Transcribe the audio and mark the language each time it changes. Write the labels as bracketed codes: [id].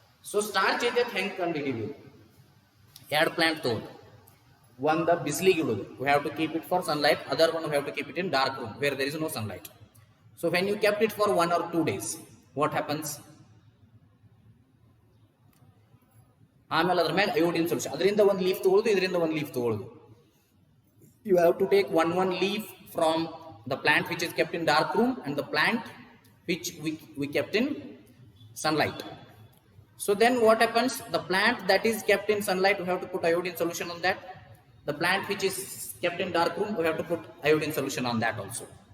[en] So starch is a [kn] ಹೆಂಗೆ ಕಂಡುಹಿಡಿಯೋದು? ಎರಡು plant ತಗೊಂಡು ಒಂದು ಬಿಸಿಲಿಗೆ ಇಡೋದು. [en] We have to keep it for sunlight. Other one we have to keep it in dark room where there is no sunlight. So when you kept it for 1 or 2 days, what happens? [kn] ಆಮೇಲೆ ಅದ್ರ ಮೇಲೆ iodine solution, ಅದರಿಂದ ಒಂದು leaf ತಗೊಳ್ಳೋದು, ಇದರಿಂದ ಒಂದು leaf ತಗೊಳ್ಳೋದು. [en] You have to take one leaf from the plant which is kept in dark room and the plant which we kept in sunlight. So then what happens? The plant that is kept in sunlight, we have to put iodine solution on that. The plant which is kept in dark room, we have to put iodine solution on that also.